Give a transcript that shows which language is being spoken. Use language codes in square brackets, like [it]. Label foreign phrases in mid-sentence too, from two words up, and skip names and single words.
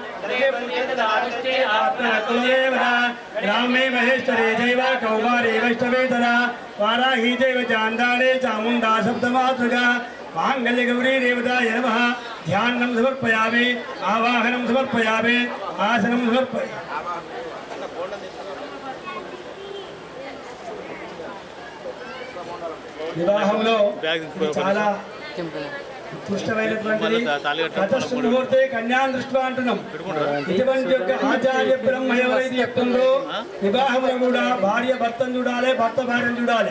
[sa] रामे महेश्वरे जैव कौमारे वैष्णवे तदा वाराही जैव चांदाले चामुंडा सप्तमातृका मांगल्य गौरी देवताय नमः ध्यानं समर्पयामि आवाहनं समर्पयामि आसनं समर्पयामि [te] వివాహంలో చాలా ఉత్కృష్టమైనటువంటిది [sa] తతస్సు ముహూర్తే కన్యాం దృష్ట్యా [te] అంటున్నాం. ఇటువంటి యొక్క ఆచార్య బ్రహ్మ ఎవరైతే చెప్తుందో వివాహంలో కూడా భార్య భర్తను చూడాలి, భర్త భార్యను చూడాలి.